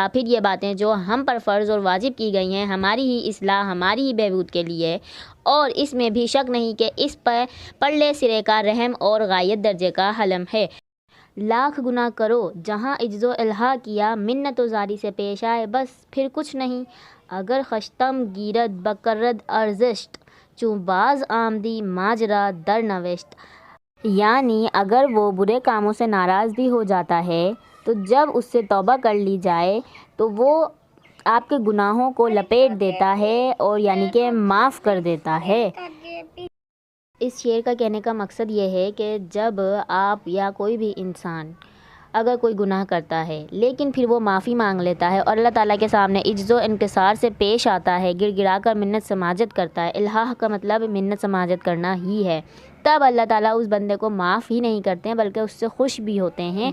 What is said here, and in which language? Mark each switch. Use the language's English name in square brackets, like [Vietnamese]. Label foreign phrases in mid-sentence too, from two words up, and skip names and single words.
[Urdu] پھر یہ باتیں جو ہم پر فرض اور واجب کی گئی ہیں ہماری ہی اصلاح، ہماری ہی بہبود کے لیے، اور اس میں بھی شک نہیں کہ اس پر پرلے سرے کا رحم اور غایت درجے کا حلم ہے۔ لاکھ گناہ کرو، جہاں عجز و الحاح کیا، منت و زاری سے پیش آئے، بس پھر کچھ نہیں۔ [Persian] اگر خشتم گیرد بکرد ارزشت، چوں باز آمدی ماجرا در نوشت۔ [Urdu] یعنی اگر وہ برے کاموں سے ناراض بھی ہو جاتا ہے تو جب اس سے توبہ کر لی جائے تو وہ آپ کے گناہوں کو لپیٹ دیتا ہے اور یعنی کہ معاف کر دیتا ہے۔ اس شعر کا کہنے کا مقصد یہ ہے کہ جب آپ یا کوئی بھی انسان اگر کوئی گناہ کرتا ہے لیکن پھر وہ معافی مانگ لیتا ہے اور اللہ تعالیٰ کے سامنے عجز و انکسار سے پیش آتا ہے، گر گرا کر منت سماجت کرتا ہے، الحاح کا مطلب منت سماجت کرنا ہی ہے، تب اللہ تعالیٰ اس بندے کو معاف ہی نہیں کرتے ہیں بلکہ اس سے خوش بھی ہوتے ہیں۔